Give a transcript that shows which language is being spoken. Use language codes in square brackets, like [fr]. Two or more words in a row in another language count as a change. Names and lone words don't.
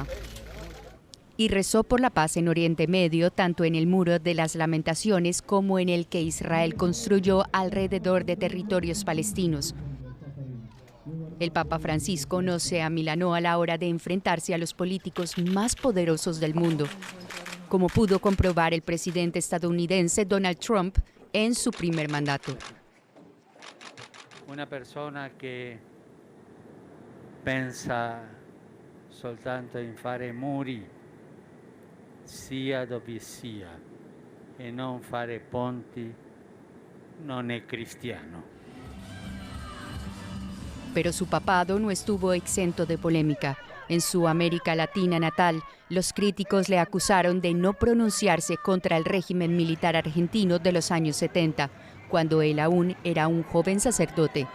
[es] Y rezó por la paz en Oriente Medio, tanto en el Muro de las Lamentaciones como en el que Israel construyó alrededor de territorios palestinos. El Papa Francisco no se amilanó a la hora de enfrentarse a los políticos más poderosos del mundo, como pudo comprobar el presidente estadounidense Donald Trump en su primer mandato. [it] Una persona che pensa soltanto in fare muri, sia dove sia, e non fare ponti, non è cristiano. [es] Pero su papado no estuvo exento de polémica. En su América Latina natal, los críticos le acusaron de no pronunciarse contra el régimen militar argentino de los años 70, cuando él aún era un joven sacerdote.